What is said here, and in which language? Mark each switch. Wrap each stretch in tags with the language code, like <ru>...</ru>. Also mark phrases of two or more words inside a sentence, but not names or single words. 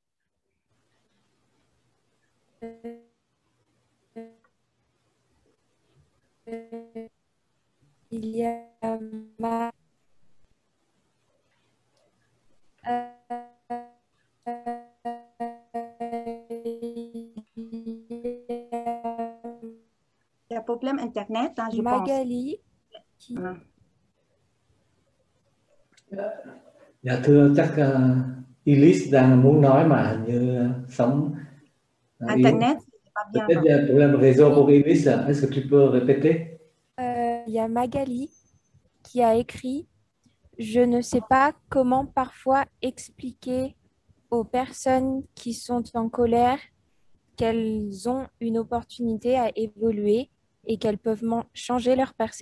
<fr>Il y a Il y a un problème Internet, hein, je Magali qui...</fr> <vi>Dạ thưa, chắc Elise đang muốn nói mà hình như sống</vi> <fr>Internet, c'est pas bien. Peut-être il y a un problème réseau pour Elise. Est-ce que tu peux répéter? Il y a Magali qui a écrit « Je ne sais pas comment parfois expliquer aux personnes qui sont en colère qu'elles ont une opportunité à évoluer et qu'elles peuvent changer leur perception.</fr>